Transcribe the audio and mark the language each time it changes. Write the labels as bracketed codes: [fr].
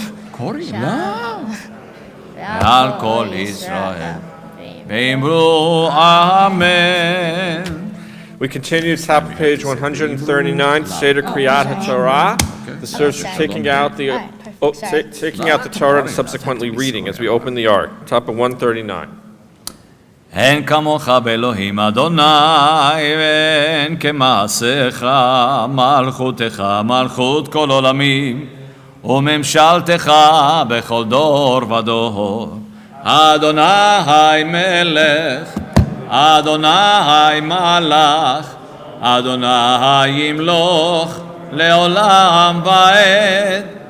[he] קורי, ועל כל ישראל, ואמרו אמן. [en] We continue to top of page 139, Seder Kriyat HaTorah. The serves for taking out the Torah and subsequently reading as we open the ark. Top of 139. [he] אין כמוך באלוהים אדוני, ואין כמעשיך, מלכותך מלכות כל עולמים, וממשלתך בכל דור ודור. אדוני מלך, אדוני מלך, אדוני ימלוך לעולם ועד.